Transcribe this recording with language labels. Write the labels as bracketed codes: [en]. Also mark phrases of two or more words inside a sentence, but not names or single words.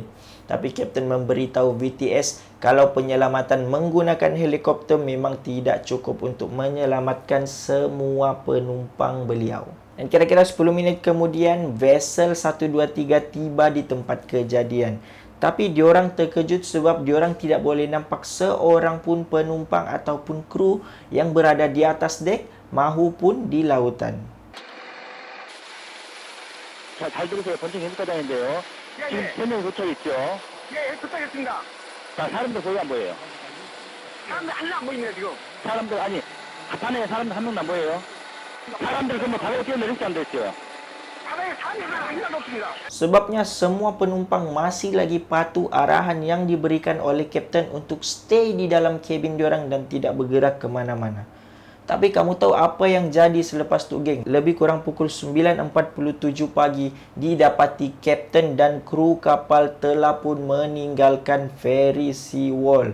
[ms] Tapi Kapten memberitahu VTS kalau penyelamatan menggunakan helikopter memang tidak cukup untuk menyelamatkan semua penumpang beliau. Dan kira-kira 10 minit kemudian, vessel 123 tiba di tempat kejadian. Tapi diorang terkejut sebab diorang tidak boleh nampak seorang pun penumpang ataupun kru yang berada di atas dek mahupun di lautan. [ko] 자, 잘 들으세요. 번쩍 해수과장인데요. 지금 3명 도착했죠? 예, 도착했습니다. 자, 사람들 보여 안 보여요? 사람들 하나 안 보이네요, 지금. 사람들, 아니, 바다에 사람들 한 명도 안 보여요? 사람들 그러면 바다에 뛰어내릴지 안 됐어요? 바다에 사람이 하나도 없습니다. [ms] Sebabnya semua penumpang masih lagi patuh arahan yang diberikan oleh kapten untuk stay di dalam kabin diorang dan tidak bergerak ke mana-mana. Tapi kamu tahu apa yang jadi selepas tu, geng? Lebih kurang pukul 9.47 pagi, didapati kapten dan kru kapal telah pun meninggalkan Ferry Seawall.